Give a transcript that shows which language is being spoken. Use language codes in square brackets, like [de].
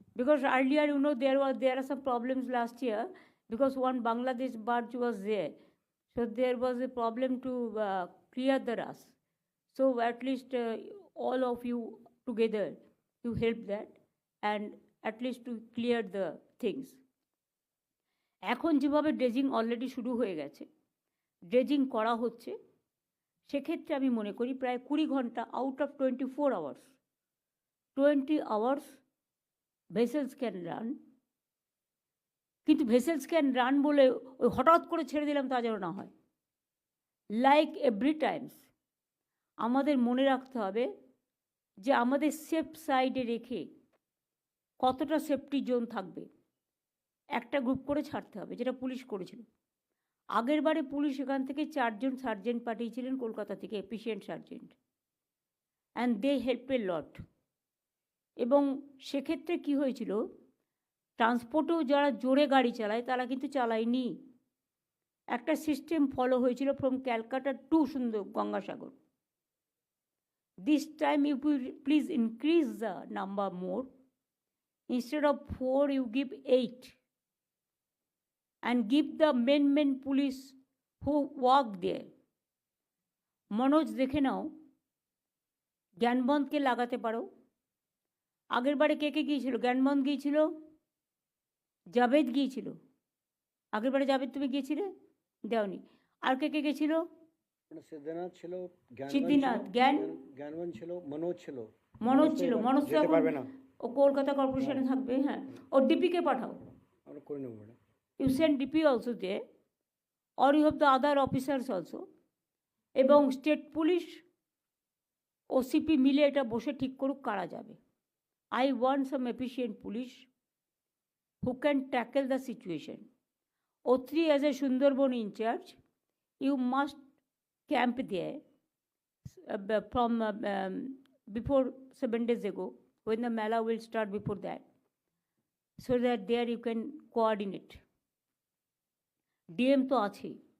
[en] Because earlier, you know, there are some problems last year, because one Bangladesh barge was there. So there was a problem to clear the rush. So at least all of you together, you help that, and at least to clear the things. [bn] এখন যেভাবে dredging already শুরু হয়ে গেছে, dredging করা হচ্ছে, সেক্ষেত্রে আমি মনে করি প্রায় 20 ঘন্টা [en] Out of 24 hours, 20 hours vessels can run. [bn] কিন্তু [en] vessels can run [bn] বলে ওই হঠাৎ করে ছেড়ে দিলাম তা যেন না হয়। [en] like every times [bn] আমাদের মনে রাখতে হবে যে আমাদের সেফ সাইডে রেখে কতটা সেফটি জোন থাকবে, একটা গ্রুপ করে ছাড়তে হবে, যেটা পুলিশ করেছিল। আগের বারে পুলিশ এখান থেকে 4 জন সার্জেন্ট পাঠিয়েছিলেন কলকাতা থেকে, efficient sergeant, [en] And they help a lot. [bn] এবং সেক্ষেত্রে কি হয়েছিল, ট্রান্সপোর্টেও যারা জোরে গাড়ি চালায় তারা কিন্তু চালায়নি, একটা সিস্টেম ফলো হয়েছিল [en] From Calcutta to Gangasagar. This time you please increase the number more, instead of 4 you give 8, and give the main police who work there. [bn] Manoj দেখে নাও, জ্ঞানবন্ধকে লাগাতে পারো। আগের বারে কে কে গিয়েছিল? জ্ঞানবন্ধ গিয়েছিল, জাভেদ গিয়েছিল। আগের বারে জাভেদ তুমি গিয়েছিলে? দেওনি। আর কে কে গেছিল? সিদ্ধিনাথ ছিল, সিদ্ধিনাথ, জ্ঞানবান ছিল, মনোজ ছিল। মনোজ ছিল। মনোজ তো যেতে এখন পারবে না, ও কলকাতা কর্পোরেশনে থাকবে। হ্যাঁ, ও ডিপিকে পাঠাও। আমরা করে নেবো madam. [en] You send DP also there, or you have the other officers also. [bn] এবং স্টেট পুলিশ, ওসিপি মিলে এটা বসে ঠিক করুক কারা যাবে। [en] I want some efficient police who can tackle the situation. O3 as a Sundarban in charge, you must camp there from before 7 days ago, when the Mela will start before that, so that there you can coordinate. [bn] DM তো আছেই,